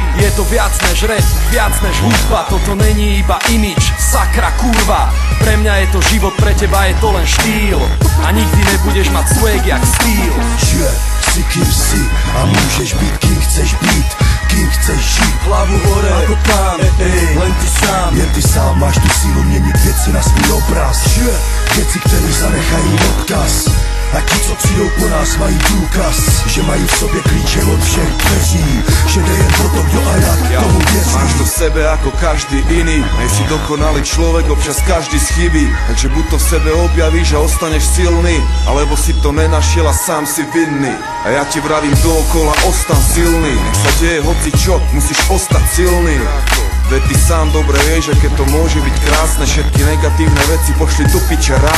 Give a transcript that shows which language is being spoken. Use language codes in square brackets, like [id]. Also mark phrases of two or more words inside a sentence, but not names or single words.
[sk] Je to viac než rap, viac než hudba. Toto není iba imič, sakra kurva. Pre mňa je to život, pre teba je to len štýl. A nikdy nebudeš mať swag jak styl. Si kým si a môžeš byť kým chceš byť. Kým chceš žiť, hlavu hore ako pán. Len ty sám, [cs] jen ty sám máš tu sílu měnit věci na svůj obraz. Věci, které zanechají odkaz. A ti, co přijdou po nás, mají důkaz, že mají v sobě klíče od všech dveří. Že jde jen o to, kdo a jak tomu věří. [sk] Máš to v sebe ako každý iný. Nejsi dokonalý človek, občas každý schybí. Takže buď to v sebe objavíš a ostaneš silný, alebo si to nenašiel a sám si vinný. A ja ti vravím dookola, ostan silný. Nech sa deje hoci čo, musíš ostať silný. Veď ty sám dobre vieš, že keď to môže byť krásne, všetky negatívne veci pošli do piče rázne.